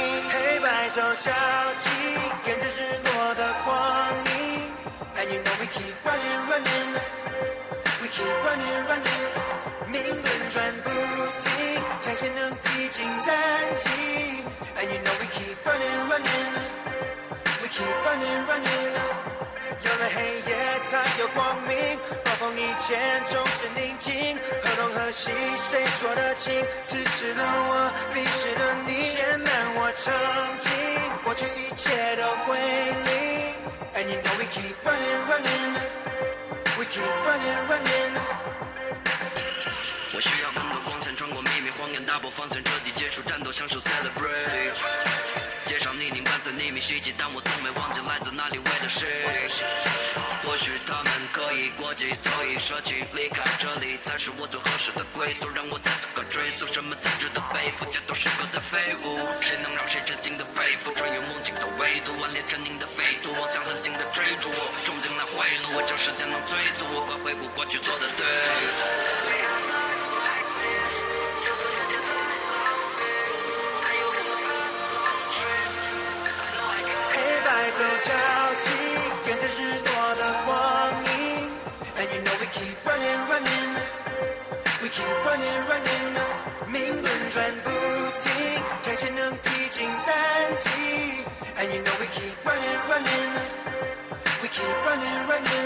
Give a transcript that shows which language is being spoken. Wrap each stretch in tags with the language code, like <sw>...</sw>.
<zh>黑白走交集，跟着日落的光明。</zh> <en>And you know we keep running running, we keep running running,</en> <zh>命轮转不停，看谁能披荆斩棘。</zh> <en>And you know we keep running running,</en> <zh>we keep running running,有了黑夜才有光明，暴风以前总是宁静，河东河西谁说得清，此时的我彼时的你，填满我曾经，过去一切都归零。</zh> <en>And you know we keep running running, we keep running running。</en> <zh>我需要更多光线穿过秘密荒原，大步方向彻底结束战斗，享受 celebrate。街上泥泞伴随匿名袭击，但我都没忘记来自哪里，为了谁。或许他们可以过激，所以舍弃离开这里才是我最合适的归宿，让我带走个追溯，什么特质的背负，街头诗歌在飞舞，谁能让谁真心的佩服，穿越梦境的维度，顽劣狰狞的废土，妄想狠心的追逐，憧憬来贿赂我，将时间能追逐我，快回顾过去做的对。黑白走交集，跟着日落的光影。</zh> <en>And you know we keep running running, we keep running running,</en> <zh>命轮转不停，看谁能披荆斩棘。</zh> <en>And you know we keep running running, we keep running running。</en>